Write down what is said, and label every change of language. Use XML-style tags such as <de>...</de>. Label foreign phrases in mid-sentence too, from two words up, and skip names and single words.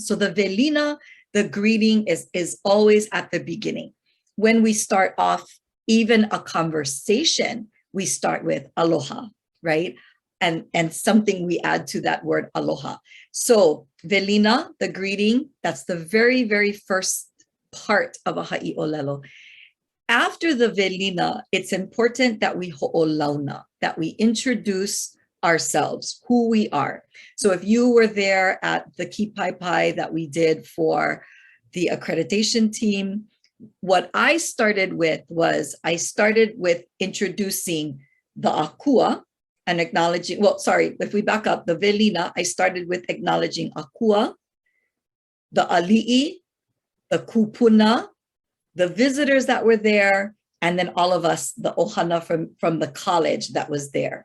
<en>So the Welina, the greeting is always at the beginning. When we start off even a conversation, we start with aloha, right? And something we add to that word aloha. So Welina, the greeting, that's the very, very first part of a</en> <haw>haʻi ʻōlelo.</haw> <en>After the Welina, it's important that we Hoʻolauna, that we introduce ourselves, who we are. So if you were there at the Kīpaepae that we did for the accreditation team, what I started with was introducing the akua and acknowledging, well, sorry, if we back up, the Welina, I started with acknowledging akua, the ali'i, the kupuna, the visitors that were there, and then all of us, the ohana from the college that was there.</en>